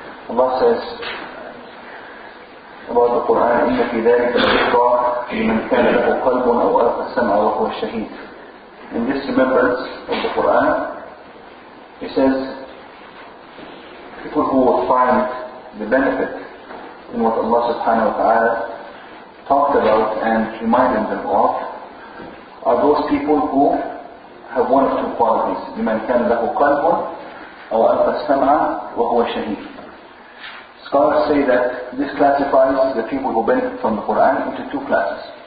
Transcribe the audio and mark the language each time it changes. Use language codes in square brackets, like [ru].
[en] Allah says about the Quran, [ar] إن في ذلك لذكرى لمن كان له قلب أو ألقى السمع وهو شهيد. [en] In this remembrance of the Quran, he says, people who will find the benefit in what Allah subhanahu wa ta'ala talked about and reminded them of are those people who have one of two qualities. [ar] لمن كان له قلب أو ألقى السمع وهو شهيد. [en] Scholars say that this classifies the people who benefit from the Quran into two classes.